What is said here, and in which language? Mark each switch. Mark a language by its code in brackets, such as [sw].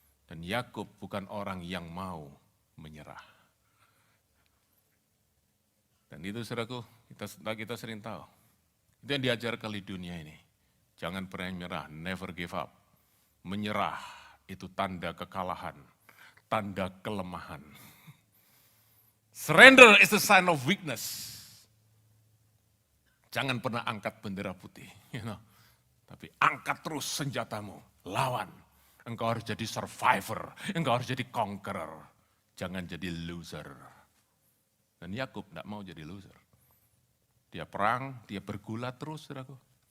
[id] Dan Yakub bukan orang yang mau menyerah. Dan itu saudaraku, kita sering tahu. Itu yang diajarkan di dunia ini. Jangan pernah menyerah, [en] never give up. [id] Menyerah itu tanda kekalahan, tanda kelemahan. [en] Surrender is a sign of weakness. [id] Jangan pernah angkat bendera putih. Tapi angkat terus senjatamu, lawan. Engkau harus jadi survivor, engkau harus jadi conqueror. Jangan jadi loser. Dan Yakub tidak mau jadi loser. Dia perang, dia bergulat terus, saudaraku.